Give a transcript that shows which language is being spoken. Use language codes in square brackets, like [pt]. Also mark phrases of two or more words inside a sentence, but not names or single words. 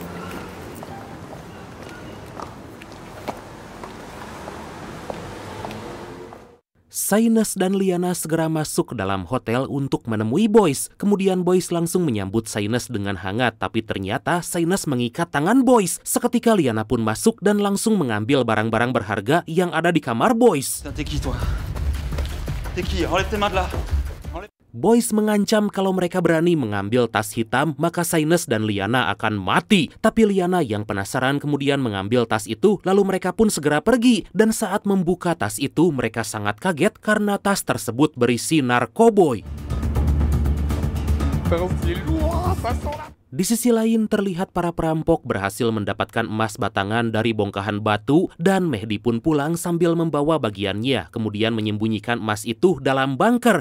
[id] Saines dan Liana segera masuk ke dalam hotel untuk menemui Boys. Kemudian Boys langsung menyambut Saines dengan hangat, tapi ternyata Saines mengikat tangan Boys. Seketika Liana pun masuk dan langsung mengambil barang-barang berharga yang ada di kamar Boys. [fr] T'es qui toi? T'es qui? Enlève tes mains de là. [id] Boys mengancam kalau mereka berani mengambil tas hitam, maka Saines dan Liana akan mati. Tapi Liana yang penasaran kemudian mengambil tas itu, lalu mereka pun segera pergi. Dan saat membuka tas itu, mereka sangat kaget karena tas tersebut berisi narkoboy. Di sisi lain terlihat para perampok berhasil mendapatkan emas batangan dari bongkahan batu dan Mehdi pun pulang sambil membawa bagiannya, kemudian menyembunyikan emas itu dalam bunker.